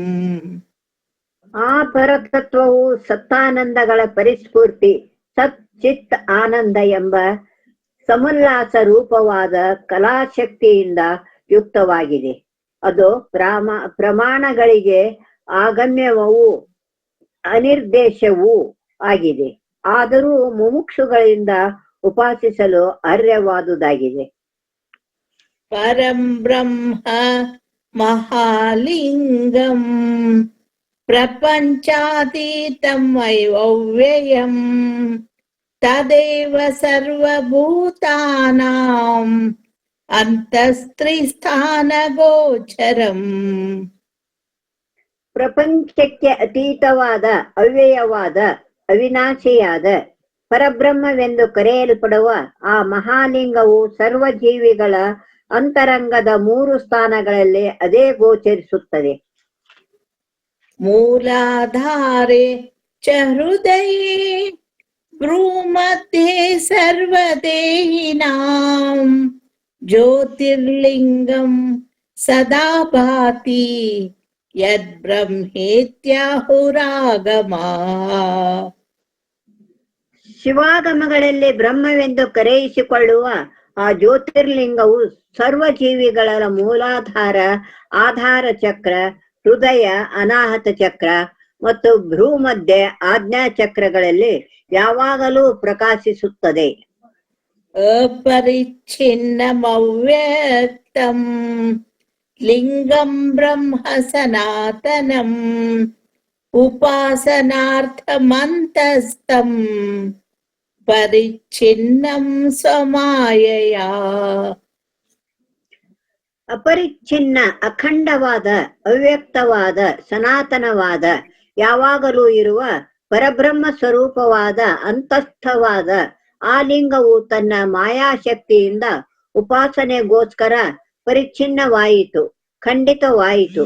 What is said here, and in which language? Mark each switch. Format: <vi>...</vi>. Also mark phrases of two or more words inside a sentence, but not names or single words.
<kn>ಆ ಪರತತ್ವವು ಸತ್ತಾನಂದಗಳ ಪರಿಸ್ಫೂರ್ತಿ, ಸತ್ ಚಿತ್ ಆನಂದ ಎಂಬ ಸಮುಲ್ಲಾಸ ರೂಪವಾದ ಕಲಾಶಕ್ತಿಯಿಂದ ಯುಕ್ತವಾಗಿದೆ. ಅದು ಪ್ರಮಾಣಗಳಿಗೆ ಆಗಮ್ಯವೂ ಅನಿರ್ದೇಶವೂ ಆಗಿದೆ. ಆದರೂ ಮುಮುಕ್ಷುಗಳಿಂದ ಉಪಾಸಿಸಲು ಅರ್ಹವಾದುದಾಗಿದೆ.</kn> <sa>ಪರಂ ಬ್ರಹ್ಮ ಮಹಾಲಿಂಗಂ ಪ್ರಪಂಚಾತೀತಂ ಅವ್ಯಯಂ ತದೇವ ಸರ್ವಭೂತಾನಾಂ ಅಂತಸ್ತ್ರಿಸ್ಥಾನ ಗೋಚರಂ.</sa> <kn>ಪ್ರಪಂಚಕ್ಕೆ ಅತೀತವಾದ, ಅವ್ಯಯವಾದ, ಅವಿನಾಶಿಯಾದ ಪರಬ್ರಹ್ಮವೆಂದು ಕರೆಯಲ್ಪಡುವ ಆ ಮಹಾಲಿಂಗವು ಸರ್ವಜೀವಿಗಳ ಅಂತರಂಗದ 3 ಸ್ಥಾನಗಳಲ್ಲಿ ಅದೇ ಗೋಚರಿಸುತ್ತದೆ.</kn> <sa>ಮೂಲಾಧಾರೆ ಚ ಹೃದಯೇ ಭ್ರೂಮಧ್ಯೆ ಸರ್ವದೇಹಿನಾಂ ಜ್ಯೋತಿರ್ಲಿಂಗಂ ಸದಾ ಭಾತಿ ಯದ್ ಬ್ರಹ್ಮೇತ್ಯಾಹುರಾಗಮಾ.</sa> <kn>ಶಿವಾಗಮಗಳಲ್ಲಿ ಬ್ರಹ್ಮವೆಂದು ಕರೆಯಿಸಿಕೊಳ್ಳುವ ಆ ಜ್ಯೋತಿರ್ಲಿಂಗವು ಸರ್ವಜೀವಿಗಳ ಮೂಲಾಧಾರ, ಆಧಾರ ಚಕ್ರ, ಹೃದಯ, ಅನಾಹತ ಚಕ್ರ ಮತ್ತು ಭ್ರೂಮಧ್ಯೆ, ಆಜ್ಞಾ ಚಕ್ರಗಳಲ್ಲಿ ಯಾವಾಗಲೂ ಪ್ರಕಾಶಿಸುತ್ತದೆ.</kn> <sa>ಅಪರಿಚ್ಛಿನ್ನಮವ್ಯಕ್ತಂ ಲಿಂಗಂ ಬ್ರಹ್ಮ ಸನಾತನಂ ಉಪಾಸನಾರ್ಥಮಂತಸ್ಥಂ ಪರಿಚ್ಛಿನ್ನಂ ಸ್ವಮಾಯಯಾ.</sa> <kn>ಅಪರಿಚ್ಛಿನ್ನ, ಅಖಂಡವಾದ, ಅವ್ಯಕ್ತವಾದ, ಸನಾತನವಾದ, ಯಾವಾಗಲೂ ಇರುವ ಪರಬ್ರಹ್ಮ ಸ್ವರೂಪವಾದ ಅಂತಸ್ಥವಾದ ಆ ಲಿಂಗವು ತನ್ನ ಮಾಯಾಶಕ್ತಿಯಿಂದ ಉಪಾಸನೆಗೋಸ್ಕರ ಪರಿಚ್ಛಿನ್ನವಾಯಿತು, ಖಂಡಿತವಾಯಿತು.</kn>